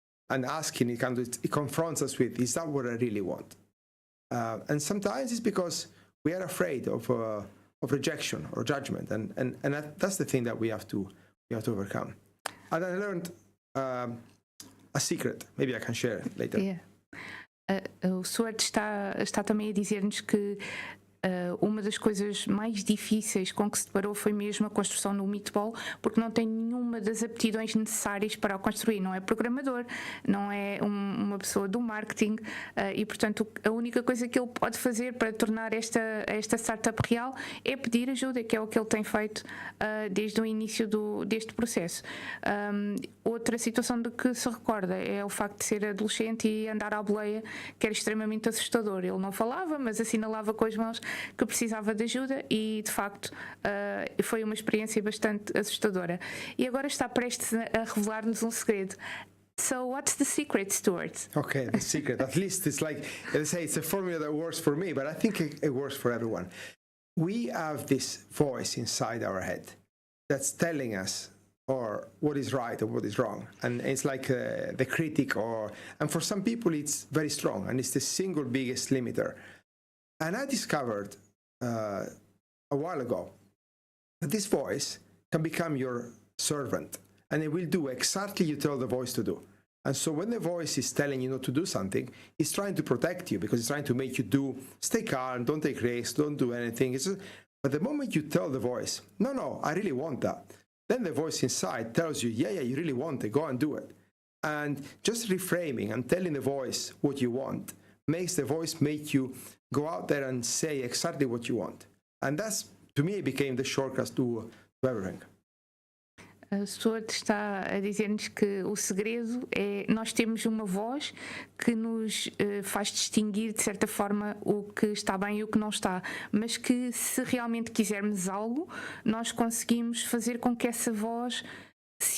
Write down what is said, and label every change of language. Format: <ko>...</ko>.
<en>And asking, it confronts us with, is that what I really want? And sometimes it's because we are afraid of rejection or judgment. And that's the thing that we have to overcome. And I learned a secret. Maybe I can share it later. Yeah.</en> <pt>O Stuart está também a dizer-nos que uma das coisas mais difíceis com que se deparou foi mesmo a construção do Meatball, porque não tem nenhuma das aptidões necessárias para o construir. Não é programador, não é uma pessoa do marketing e, portanto, a única coisa que ele pode fazer para tornar esta startup real é pedir ajuda, que é o que ele tem feito desde o início deste processo. Outra situação de que se recorda é o facto de ser adolescente e andar à boleia, que era extremamente assustador. Ele não falava, mas assinalava com as mãos que precisava de ajuda e, de facto, foi uma experiência bastante assustadora. E agora está prestes a revelar-nos um segredo.</pt> <en>So what's the secret, Stuart? Okay, the secret. At least it's like, they say it's a formula that works for me, but I think it works for everyone. We have this voice inside our head that's telling us or what is right or what is wrong. And it's like the critic, and for some people it's very strong and it's the single biggest limiter. And I discovered a while ago that this voice can become your servant and it will do exactly you tell the voice to do. And so when the voice is telling you not to do something, it's trying to protect you because it's trying to make you stay calm, don't take risks, don't do anything. But the moment you tell the voice, no, I really want that, then the voice inside tells you, yeah, you really want it, go and do it. And just reframing and telling the voice what you want makes the voice make you go out there and say exactly what you want. And that's, to me, became the shortcut to everything.</en> <pt>A Stuart está a dizer-nos que o segredo é nós temos uma voz que nos faz distinguir de certa forma o que está bem e o que não está, mas que se realmente quisermos algo, nós conseguimos fazer com que essa voz se</pt>